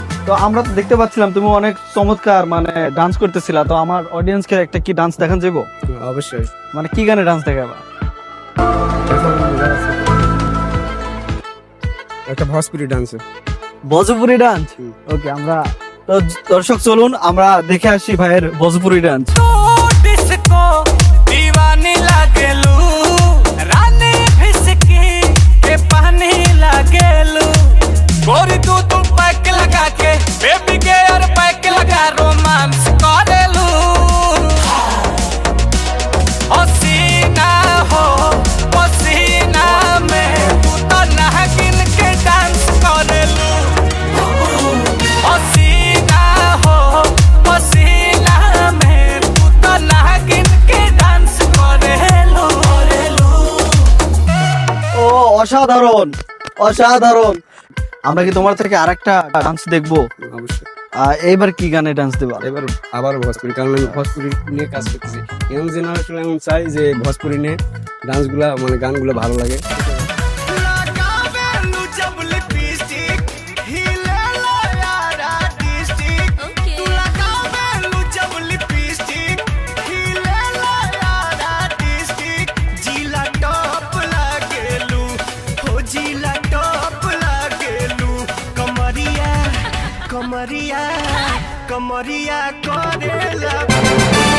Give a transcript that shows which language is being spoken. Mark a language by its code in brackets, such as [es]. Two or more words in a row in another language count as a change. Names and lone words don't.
[bn] তো আমরা তো দেখতে পাচ্ছিলাম তুমি অনেক চমৎকার মানে ডান্স করতেছিলা, তো আমার অডিয়েন্সকে একটা কি ডান্স দেখান যাবো? অবশ্যই। মানে কি গানে ডান্স দেখাবা? একটা ভোজপুরি ডান্স। ভোজপুরি ডান্স? ওকে, আমরা তো দর্শক চলুন আমরা দেখে আসি ভাইয়ের ভোজপুরি ডান্স। [bho] डिस्को दीवानी लागेलू रानी फिसकी के पानी लागेलू गोरी तू पैक लगा के बेबी के और पैक लगा रोमांस करेलू हसीना हो पसीना में तू तो नागिन के डांस करेलू हसीना हो पसीना में तू तो नागिन के डांस करेलू [bn] ও অসাধারণ অসাধারণ। আমরা কি তোমার থেকে আরেকটা ডান্স দেখবো? অবশ্যই। এইবার কি গানে ডান্স দেবা? এবার আবার ভোজপুরি, কারণ আমি ভোজপুরি নিয়ে কাজ করতেছি। এমন জেনারেশন এমন চাই যে ভোজপুরি নিয়ে ডান্সগুলা মানে গানগুলো ভালো লাগে। [bho] लगावेलू जब लिपस्टिक हिलेला यारा डिस्ट्रिक्ट तू लगावेलू जब लिपस्टिक हिलेला यारा डिस्ट्रिक्ट जिला टॉप लागेलू हो जिला टॉप लागेलू कमरिया कमरिया कमरिया करेला